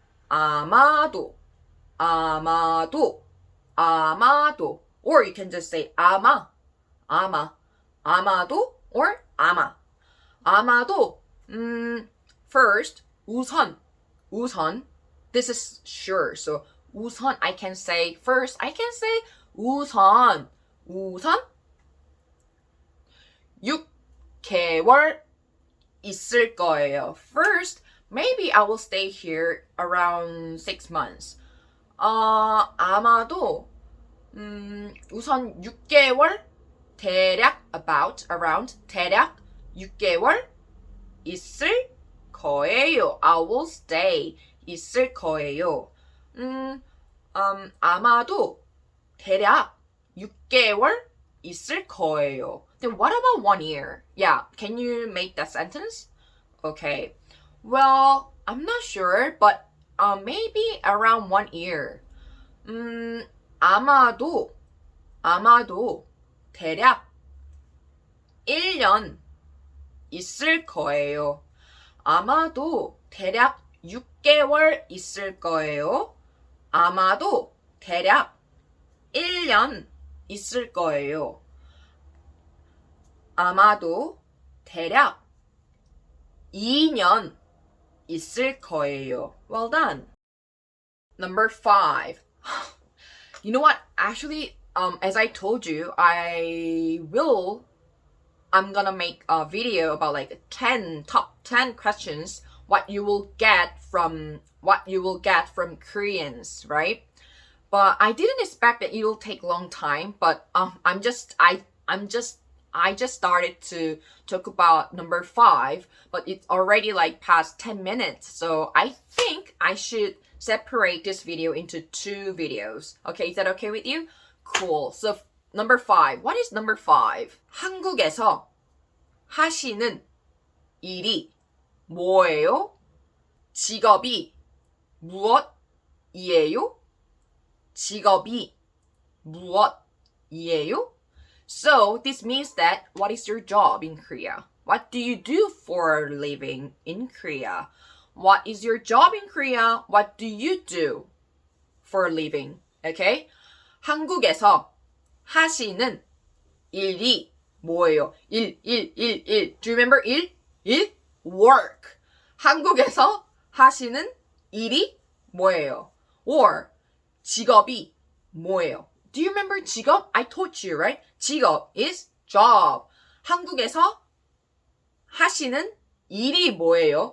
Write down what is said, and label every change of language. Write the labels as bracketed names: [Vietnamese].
[English] 아마도, or you can just say 아마도, or 아마도, first, 우선, this is sure, so 우선, I can say first, I can say [Korean] 우선 6개월 있을 거예요. [English] First, maybe I will stay here around 6 months. [Korean] 아마도 우선 6개월 around 6개월 있을 거예요. [English] I will stay [Korean] 있을 거예요. 아마도 대략 6개월 있을 거예요. [English] Then what about 1 year? Yeah, can you make that sentence? Okay. Well, I'm not sure, but maybe around 1 year. [Korean] 아마도 대략 1년 있을 거예요. 아마도 대략 6개월 있을 거예요. 아마도 대략 1년 있을 거예요. 아마도 대략 2년 있을 거예요. [English] Well done. Number 5. You know what? Actually, as I told you, I'm gonna make a video about like top 10 questions what you will get from Koreans, right? But I didn't expect that it will take long time. But I just started to talk about number 5, but it's already like past 10 minutes. So I think I should separate this video into 2 videos. Okay, is that okay with you? Cool. So number 5. What is number 5? [Korean] 한국에서 하시는 일이 뭐예요? 직업이 무엇이에요? 직업이 무엇이에요? [English] So this means that what is your job in Korea? What do you do for a living in Korea? What is your job in Korea? What do you do for a living? Okay? [Korean] 한국에서 하시는 일이 뭐예요? 일. [English] Do you remember 일? Work. [Korean] 한국에서 하시는 일이 뭐예요? Or 직업이 뭐예요? [English] Do you remember 직업? I told you, right? 직업 is job. [Korean] 한국에서 하시는 일이 뭐예요?